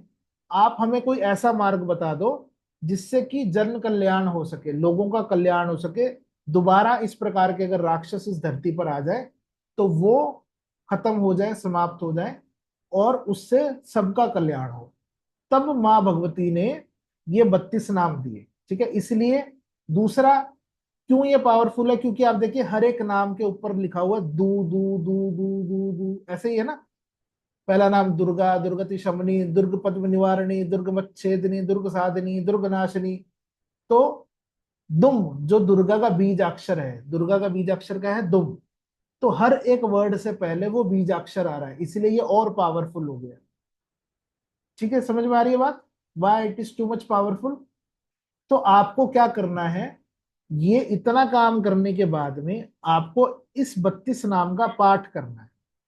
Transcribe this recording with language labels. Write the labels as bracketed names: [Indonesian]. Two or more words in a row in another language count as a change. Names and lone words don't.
[Hindi] आप हमें कोई ऐसा मार्ग बता दो जिससे कि जन कल्याण हो सके, लोगों का कल्याण हो सके, दोबारा इस प्रकार के अगर राक्षस इस धरती पर आ जाए तो वो खत्म हो जाए, समाप्त हो जाए, और उससे सबका कल्याण हो। तब माँ भगवती ने ये 32 नाम दिए। ठीक है, इसलिए दूसरा क्यों ये पावरफुल है? क्योंकि आप देखिए हर एक नाम के ऊपर लिखा हुआ दू दू दू दू दू दू, ऐसे ही है ना। पहला नाम दुर्गा, दुर्गति शमनी, दुर्ग पद्म निवारणी, दुर्ग मच्छेदिनी, दुर्ग साधिनी, दुर्ग नाशिनी। तो दुम जो दुर्गा का बीज अक्षर है, दुर्गा का बीज अक्षर क्या है? दुम। तो हर एक वर्ड से पहले वो बीज अक्षर आ रहा है, इसलिए ये और पावरफुल हो गया। ठीक है, समझ में आ रही है बात? [English] Why it is too much powerful. [Hindi] तो आपको क्या करना है, ये इतना काम करने के बाद में आपको इस 32 नाम का पाठ करना है।